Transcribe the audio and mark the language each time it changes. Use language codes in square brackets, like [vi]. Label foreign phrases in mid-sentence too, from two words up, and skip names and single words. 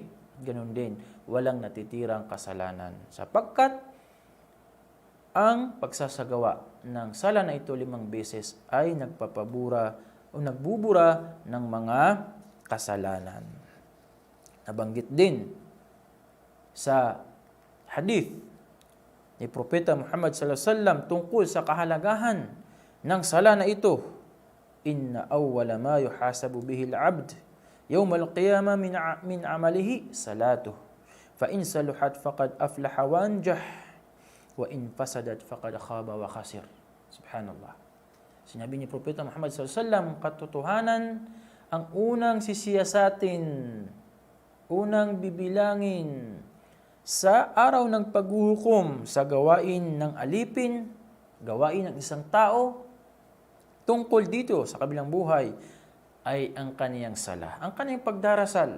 [tl] Ganun din, walang natitirang kasalanan. Sapagkat ang pagsasagawa ng sala na ito 5 beses ay nagpapabura o nagbubura ng mga kasalanan. Nabanggit din sa hadith ni Propeta Muhammad [ar] صلى الله عليه وسلم [tl] tungkol sa kahalagahan ng sala na ito. [ar] إن أول ما يحاسب به العبد يوم القيامة من عمله صلاته. فإن صلحت فقد أفلح وأنجح وإن فسدت فقد خاب وخسر. Subhanallah. [tl] Sinabi ni Propeta Muhammad [ar] صلى الله عليه وسلم, [tl] katotohanan, ang unang sisiyasatin, unang bibilangin sa araw ng paghuhukom sa gawain ng alipin, gawain ng isang tao, tungkol dito sa kabilang buhay, ay ang kaniyang sala, ang kaniyang pagdarasal.